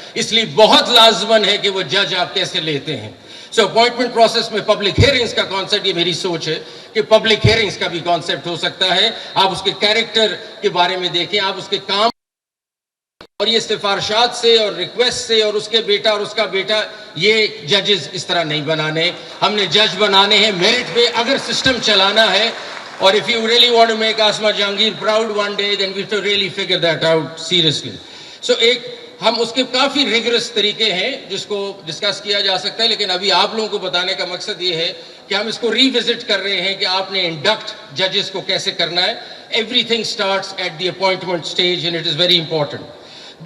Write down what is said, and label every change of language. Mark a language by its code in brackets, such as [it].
[ur] اس لیے بہت لازمن ہے کہ وہ جج آپ کیسے لیتے ہیں. سو اپوائنٹمنٹ پروسیس میں پبلک ہیئرنگز کا کانسیپٹ, یہ میری سوچ ہے کہ پبلک ہیئرنگز کا بھی کانسیپٹ ہو سکتا ہے. آپ اس کے کیریکٹر کے بارے میں دیکھیں, آپ اس کے کام, اور یہ سفارشات سے اور ریکویسٹ سے اور اس کے بیٹا اور اس کا بیٹا, یہ ججز اس طرح نہیں بنانے. ہم نے جج بنانے ہیں میرٹ پہ, اگر سسٹم چلانا ہے. [en] اور if you really want to make Asma Jahangir proud one day, then we have to really figure that out seriously. [ur] So ایک ہم اس کے کافی ریگرس طریقے ہیں جس کو ڈسکس کیا جا سکتا ہے, لیکن ابھی آپ لوگوں کو بتانے کا مقصد یہ ہے کہ ہم اس کو ری وزٹ کر رہے ہیں کہ آپ نے انڈکٹ ججز کو کیسے کرنا ہے. [en] Everything starts at the appointment stage and it is very important.